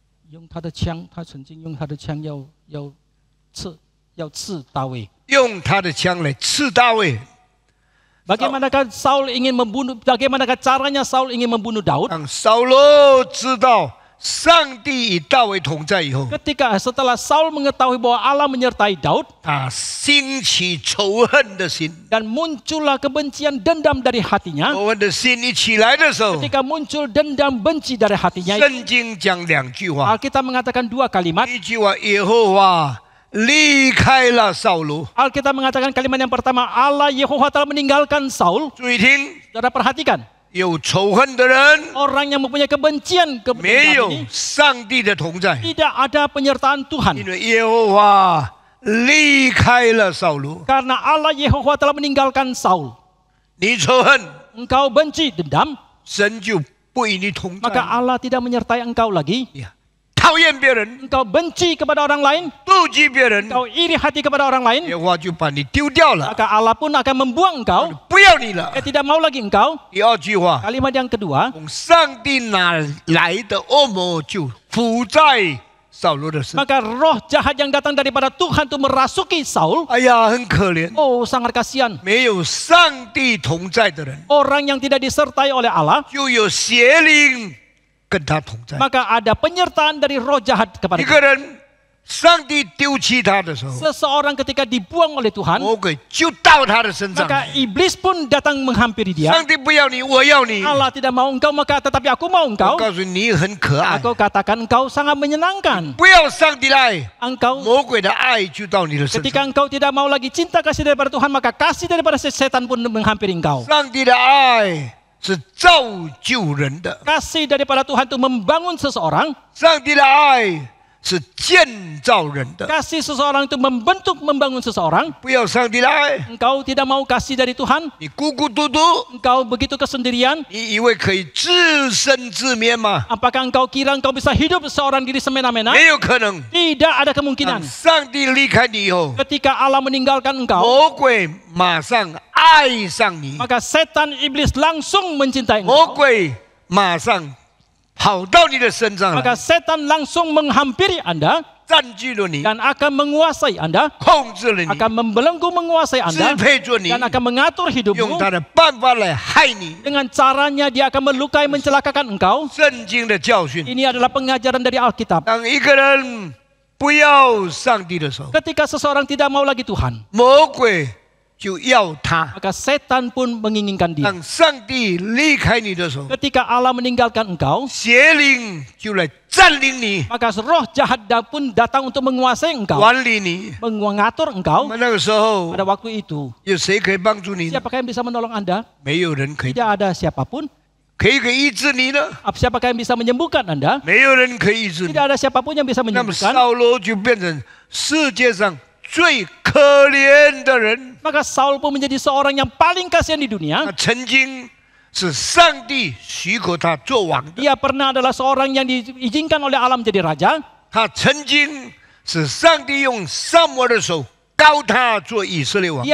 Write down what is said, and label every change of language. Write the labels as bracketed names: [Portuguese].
[Chinese] 用他的枪，他曾经用他的枪要刺大卫。用他的枪来刺大卫， [Indonesian] Bagaimanakah Saul ingin membunuh? Bagaimanakah caranya Saul ingin membunuh Daud? [Chinese] 让扫罗知道上帝与大卫同在以后， [Indonesian] Setelah Saul mengetahui bahwa Allah menyertai Daud [Chinese] 他兴起仇恨的心。 [Indonesian] dan muncullah kebencian dendam dari hatinya. [Chinese] 仇恨的心一起来的时候， [Indonesian] Ketika muncul dendam benci dari hatinya, [Chinese] 圣经讲两句话。 [Indonesian] Alkitab mengatakan dua kalimat. [Chinese] 第一句话，耶和华离开了扫罗。 [Indonesian] Alkitab mengatakan kalimat yang pertama, Allah Yehovah telah meninggalkan Saul. [Chinese] 注意听， [Indonesian] Saudara perhatikan, [Chinese] 有仇恨的人， [Indonesian] orang yang mempunyai kebencian [Chinese] 没有 [Indonesian] ini [Chinese] 上帝的同在， [Indonesian] tidak ada penyertaan Tuhan. [Chinese] 为耶和华离开了扫罗。 [Indonesian] Karena Allah Yehovah telah meninggalkan Saul. [Chinese] 你仇恨， [Indonesian] Engkau benci, dendam, [Chinese] 神就不与你同 [Indonesian] maka [Chinese] 在。 [Indonesian] Allah tidak menyertai engkau lagi. [Chinese] 讨厌别人， [Indonesian] Engkau benci kepada orang lain, [Chinese] 妒忌别人， [Indonesian] engkau iri hati kepada orang lain, [Chinese] 耶和华就把你丢掉了， [Indonesian] maka Allah pun akan membuang engkau. [Chinese] 不要你了。 [Indonesian] Dia tidak mau lagi engkau. [Chinese] 第二句话， [Indonesian] Kalimat yang kedua, [Chinese] 从上帝哪来的恶魔就附在扫罗的身。 [Indonesian] Maka roh jahat yang datang daripada Tuhan itu merasuki Saul. [Chinese] 哎呀，很可怜， [Indonesian] Oh, sangat kasihan. [Chinese] 没有上帝同在的人， [Indonesian] Orang yang tidak disertai oleh Allah, [Chinese] 就有邪灵跟他同在。 [Indonesian] maka ada penyertaan dari roh jahat [Chinese] 一 [Indonesian] kepada [Chinese] 个人，上帝丢弃他的时候， [Indonesian] seseorang ketika dibuang oleh Tuhan, [Chinese] 魔鬼就到他的身上 [Indonesian] maka [Chinese] 来。 [Indonesian] iblis pun datang menghampiri dia. [Chinese] 上帝不要你，我要你。 [Indonesian] Allah tidak mau engkau, maka tetapi aku mau [Chinese] 我 [Indonesian] engkau. [Chinese] 告诉你，你很可爱。 [Indonesian] Aku katakan engkau sangat menyenangkan. [Chinese] 不要上帝的爱， [Indonesian] Engkau [Chinese] 魔鬼的爱就到你的身 [Indonesian] ketika engkau tidak mau lagi cinta kasih daripada Tuhan, maka kasih daripada setan pun menghampiri engkau. [Chinese] 上帝的爱是造就人的， [Indonesian] Kasih daripada Tuhan itu membangun seseorang. [Chinese] 上帝的爱是建造人的。 [Indonesian] Kasih seseorang itu membangun seseorang. [Chinese] 不要上帝的爱， [Indonesian] Engkau tidak mau kasih dari Tuhan. [Chinese] 你孤孤独独， [Indonesian] Engkau begitu kesendirian. [Chinese] 你以为可以自生自灭吗？ [Indonesian] Apakah engkau kira engkau bisa hidup seorang diri semena-mena? [Chinese] 没有可能。 [Indonesian] Tidak ada [Chinese] 当 [Indonesian] kemungkinan. [Chinese] 上帝离开你以后， [Indonesian] Ketika Allah meninggalkan engkau, [Chinese] 魔鬼马上爱上你， [Indonesian] maka setan iblis langsung mencintai [Chinese] 魔 [Indonesian] engkau. [Chinese] 鬼马上跑到你的身上 [Indonesian] Maka [Chinese] 来， [Indonesian] setan langsung menghampiri Anda [Chinese] 占据了你， [Indonesian] dan akan menguasai Anda, [Chinese] 控制了你， [Indonesian] akan membelenggu menguasai [Chinese] 支 [Indonesian] Anda [Chinese] 配着你， [Indonesian] dan akan mengatur [Chinese] 用 [Indonesian] hidupmu. [Chinese] 他的办法来害你。 [Indonesian] Dengan caranya dia akan melukai, mencelakakan engkau. [Chinese] 圣经的教训， [Indonesian] Ini adalah pengajaran dari Alkitab. [Chinese] 当一个人不要上帝的时候， [Indonesian] Ketika seseorang tidak mau lagi Tuhan, [Chinese] 魔鬼就要他； [Indonesian] maka setan pun menginginkan dia. [Chinese] 当上帝离开你的时候， [Indonesian] Ketika Allah meninggalkan engkau, [Chinese] 邪灵就来占领你、 [Indonesian] maka roh jahat pun datang untuk menguasai engkau, [Chinese] 管理你。 [Indonesian] mengatur [Chinese] 那 [Indonesian] engkau. [Chinese] 么那个时候， [Indonesian] Pada waktu itu, [Chinese] 有谁可以帮助你呢？ [Indonesian] siapakah yang bisa menolong Anda? [Chinese] 没有人可以， [Indonesian] Tidak ada siapapun. [Chinese] 可以医治你呢？ [Indonesian] Siapakah yang bisa menyembuhkan Anda? [Chinese] 没有人可以医治你。 [Indonesian] Tidak ada siapapun yang bisa [Chinese] 那么 [Indonesian] menyembuhkan. [Chinese] 扫罗就变成世界上最可怜的人。 [Indonesian] Maka Saul pun menjadi seorang yang paling kasihan di [Chinese] 他 [Indonesian] dunia. [Chinese] 曾经是上帝许可他做王的， [Indonesian] Dia pernah adalah seorang yang diizinkan oleh Allah menjadi raja. [Chinese] 他曾经是上帝用撒母耳的手膏他做以色列王。